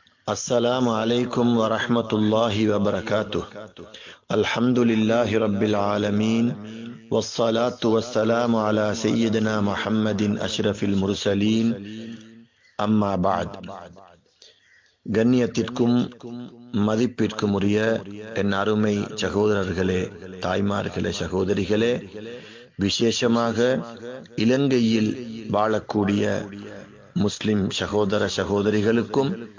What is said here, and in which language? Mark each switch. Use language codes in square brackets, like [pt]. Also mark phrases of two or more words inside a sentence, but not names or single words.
[ar] السلام عليكم ورحمة الله وبركاته. الحمد لله رب العالمين والصلاة والسلام على سيدنا محمد أشرف المرسلين. أما بعد. [ta] கண்ணியத்திற்கும் மதிப்பிற்கும் உரிய என் அருமை சகோதரர்களே, தாய்மார்களே, சகோதரிகளே, விசேஷமாக இலங்கையில் வாழக்கூடிய முஸ்லிம் சகோதர சகோதரிகளுக்கும்